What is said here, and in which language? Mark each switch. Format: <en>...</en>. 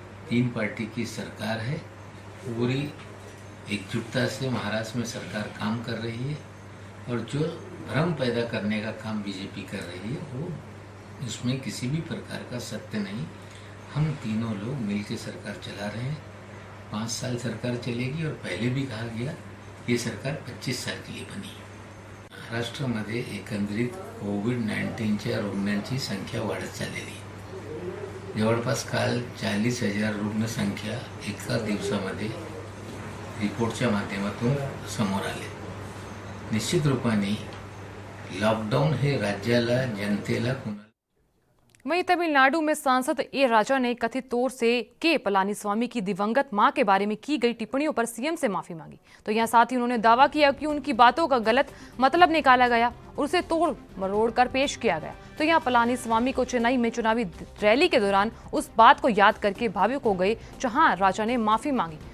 <hi>3 party की सरकार है, पूरी एकजुटता से महाराष्ट्र में सरकार काम कर रही है और जो भ्रम पैदा करने का काम बीजेपी कर रही है वो उसमें किसी भी प्रकार का सत्य नहीं। हम तीनों लोग मिलकर सरकार चला रहे हैं। 5 साल सरकार चलेगी और पहले भी कहा गया ये सरकार 25 साल के लिए बनी।</hi> <mr>महाराष्ट्रामध्ये एकंदरीत कोविड-19च्या रुग्णांची संख्या वाढत चाललेली आहे। जवळपास काल 40,000 रुग्णसंख्या एका दिवसामध्ये रिपोर्टच्या माध्यमातून समोर आले। निश्चित रूपाने लॉकडाऊन हे राज्याला जनतेला</mr> <hi>वहीं तमिलनाडु में सांसद ए राजा ने कथित तौर से के पलानीस्वामी की दिवंगत मां के बारे में की गई टिप्पणियों पर सीएम से माफी मांगी। तो यहां साथ ही उन्होंने दावा किया कि उनकी बातों का गलत मतलब निकाला गया और उसे तोड़ मरोड़ कर पेश किया गया। तो यहां पलानीस्वामी को चेन्नई में चुनावी रैली के दौरान उस बात को याद करके भावुक हो गए जहां राजा ने माफी मांगी।</hi>